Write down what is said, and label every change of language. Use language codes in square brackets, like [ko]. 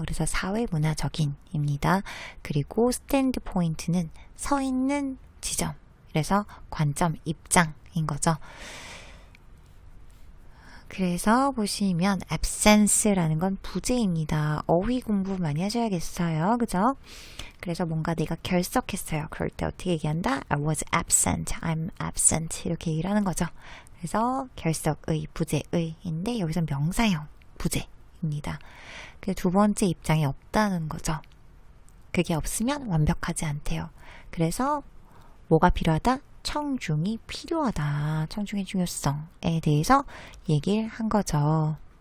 [ko] 그래서 사회 문화적인입니다. 그리고 stand point는 서 있는 지점. 그래서 관점, 입장인 거죠. 그래서 보시면 absence라는 건 부재입니다. 어휘 공부 많이 하셔야겠어요. 그죠? 그래서 뭔가 내가 결석했어요. 그럴 때 어떻게 얘기한다? [en] I was absent, I'm absent [ko] 이렇게 얘기를 하는 거죠. 그래서 결석의, 부재의인데 여기서 명사형 부재입니다. 그 두 번째 입장이 없다는 거죠. 그게 없으면 완벽하지 않대요. 그래서 뭐가 필요하다? 청중이 필요하다. 청중의 중요성에 대해서 얘기를 한 거죠.